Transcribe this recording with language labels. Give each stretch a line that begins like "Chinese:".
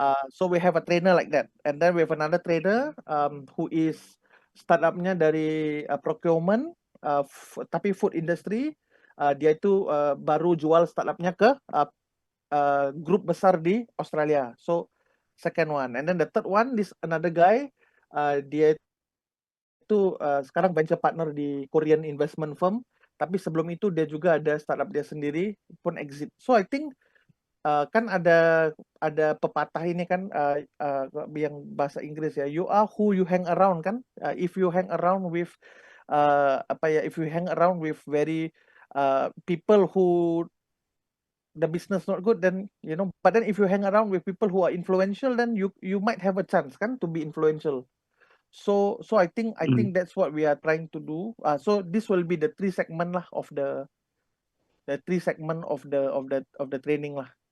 English: So we have a trainer like that, and then we have another trainer who is
Indonesian: startupnya dari
English: procurement
Indonesian: tapi
English: food industry.
Indonesian: Dia itu baru jual startupnya ke grup besar di Australia.
English: So second one, and then the third one, this another guy.
Indonesian: Dia itu sekarang venture partner di Korean investment firm, tapi sebelum itu dia juga ada startup dia sendiri pun exit.
English: So I think
Indonesian: kan ada pepatah ini kan yang bahasa Inggris ya,
English: you are who you hang around
Indonesian: kan.
English: If you hang around with if you hang around with very people who the business not good, then but then if you hang around with people who are influential, then you might have a chance kan to be influential. So I think that's what we are trying to do. So this will be the three segment lah of the three segment of the training lah.